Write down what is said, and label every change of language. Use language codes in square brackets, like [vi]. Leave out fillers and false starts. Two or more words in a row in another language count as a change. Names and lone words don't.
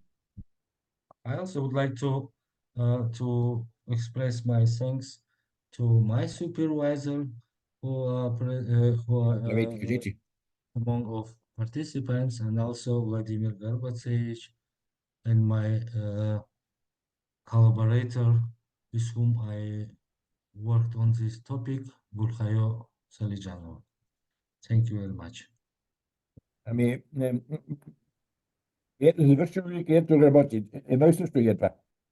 [en] I also would like to express my thanks to my supervisor who are among of participants, and also Vladimir Gorbatsevich, and my collaborator with whom I worked on this topic, Bulgarian Salijanov. Thank you very much. [bg] Ами, завършваме където работи. Едно и също е това.